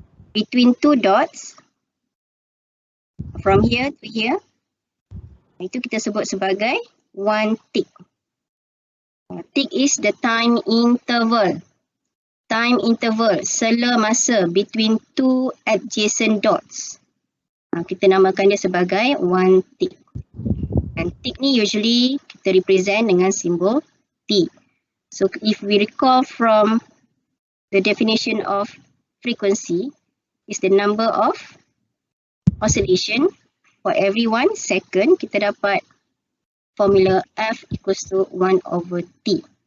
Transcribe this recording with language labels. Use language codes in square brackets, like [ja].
[en] Between 2 dots, from here to here, [ms] itu kita sebut sebagai 1 tick. [en] Tick is the time interval. Time interval, [ms] sela masa [en] between 2 adjacent dots. [ms] Kita namakan dia sebagai 1 tick. Dan tick ni [en] usually [ms] kita [en] represent [ms] dengan simbol T. [en] So if we recall from the definition of frequency, is the number of oscillation for every 1 second. [ms] Kita dapat formula F [en] equals to 1 over T.